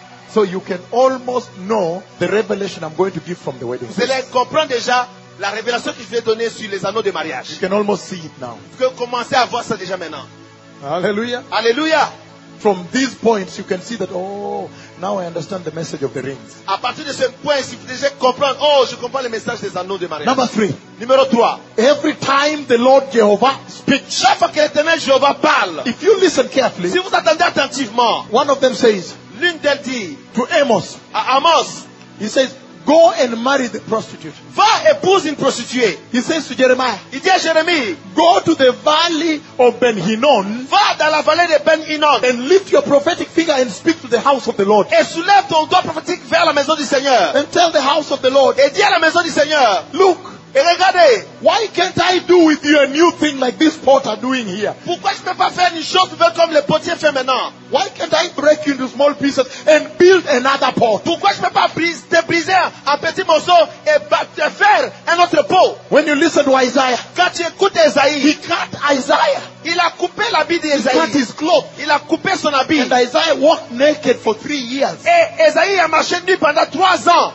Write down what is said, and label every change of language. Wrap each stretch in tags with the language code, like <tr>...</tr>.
<en>So you can almost know the revelation I'm going to give from the wedding.</en> <fr>Vous allez comprendre déjà la révélation que je vais donner sur les anneaux de mariage.</fr> <en>You can almost see it now.</en> <fr>Vous pouvez commencer à voir ça déjà maintenant. Alléluia. Alléluia.</fr> <en>From these points, you can see that, oh, now I understand the message of the rings.</en> <fr>À partir de ce point, si vous déjà comprendre, oh, je comprends le message des anneaux de mariage.</fr> <en>Number three.</en> <fr>Numéro trois.</fr> <en>Every time the Lord Jehovah speaks,</en> <fr>chaque fois que l'Éternel Jehovah parle,</fr> <en>if you listen carefully,</en> <fr>si vous attendez attentivement,</fr> <en>one of them says,</en> <fr>l'une d'elles dit,</fr> <en>to Amos,</en> <fr>à Amos,</fr> <en>he says, go and marry the prostitute.</en> <fr>Va épouse une prostituée.</fr> <en>He says to Jeremiah.</en> <fr>Il dit à Jérémie.</fr> <en>Go to the valley of Ben Hinnom.</en> <fr>Va dans la vallée de Ben Hinnom.</fr> <en>And lift your prophetic finger and speak to the house of the Lord.</en> <fr>Et soulève ton doigt prophétique vers la maison du Seigneur.</fr> <en>And tell the house of the Lord.</en> <fr>Et dis à la maison du Seigneur.</fr> <en>Look.</en> <fr>Et regardez.</fr> <en>Why can't I do with you a new thing like this potter are doing here?</en> <fr>Pourquoi je ne peux pas faire une chose comme le potier fait maintenant?</fr> <en>Why can't I break you into small pieces and build another pot?</en> <fr>Pourquoi je ne peux pas te briser en petits morceaux et faire un autre pot?</fr> <en>When you listen to Isaiah,</en> <fr>quand tu écoutes Esaïe,</fr> <en>he cut Isaiah.</en> <fr>Il a coupé l'habit d'Isaïe.</fr> <en>He cut his cloth.</en> <fr>Il a coupé son habit.</fr> <en>And Isaiah walked naked for 3 years.</en> <fr>Et Isaïe a marché nu pendant 3 ans.</fr>